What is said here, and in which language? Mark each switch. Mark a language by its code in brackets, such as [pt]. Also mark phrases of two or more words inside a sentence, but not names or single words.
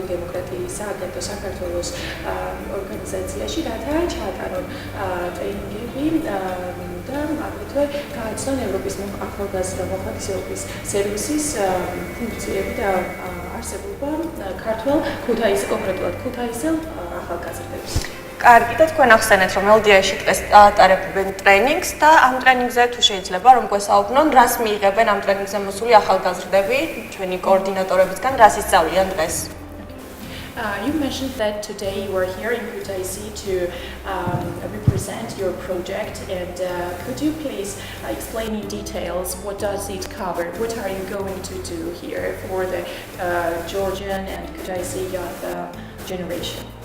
[ka] დემოკრატიისა აგენტო საქართველოს ორგანიზაციაში, რათა ჩაატარონ ტრეინინგები და აგრეთვე გააცნონ ევროპის ახალგაზრდა მოხალისეობის სერვისის ფუნქციები და არსებობა ქართველ კონკრეტულად ქუთაისელ ახალგაზრდებს. კარგი და თქვენ ახსენეთ რომ LDI-ში დღეს ატარებენ ტრეინინგს და ამ ტრეინინგზე თუ შეიძლება რომ გვესაუბრონ, რას მიიღებენ ამ ტრეინინგზე მოსული ახალგაზრდები, ჩვენი კოორდინატორებისგან რას ისწავლიან დღეს? [en] You mentioned that today you are here in Kutaisi to represent your project, and could you please explain in details what does it cover? What are you going to do here for the Georgian and Kutaisi youth generation?